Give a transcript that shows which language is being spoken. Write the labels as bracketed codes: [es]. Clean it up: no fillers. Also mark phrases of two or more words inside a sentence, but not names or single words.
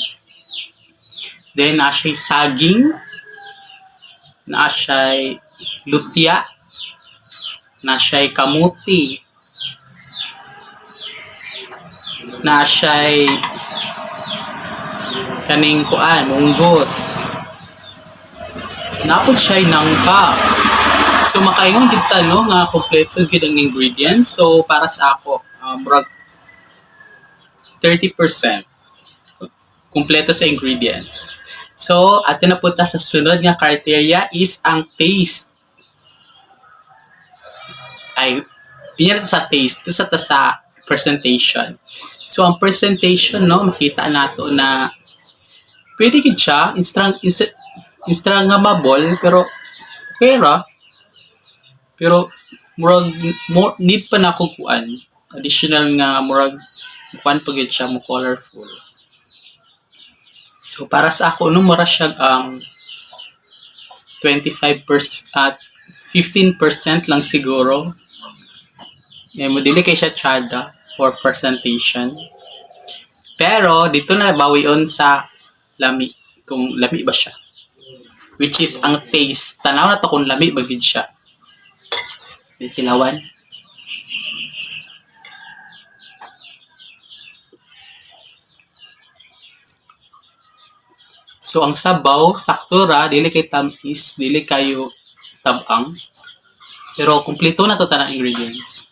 [ceb] Then, na siya'y saging, na siya'y lutya, na siya'y kamuti, na siya'y kaning kuan, munggos. Napod siya'y nangka. So, makaingon gid ta, no, nga kompleto gid ang ingredients. So, para sa ako, murag 30% kompleto sa ingredients. So, atin na po ta sa sunod nga criteria is ang taste. Ay, pinya sa taste, ito sa presentation. So, ang presentation, no, makita nato na pwede gid siya, Instagrammable, pero okay ra. Pero murag need pa na ko kuan. Additional nga murag kuan pa gid siya mo colorful. So para sa ako no mura siya 25% at 15% lang siguro. Mo dili kay siya tsada [en] for presentation. [ceb] Pero dito na bawion sa lami, kung lami ba siya, [en] which is [ceb] ang taste. Tanaw na to kung lami ba gid siya. Ditilawan. So ang sabaw sakto ra, dili kay tamis, dili kayo tabang, pero kumpleto na to tanang ingredients.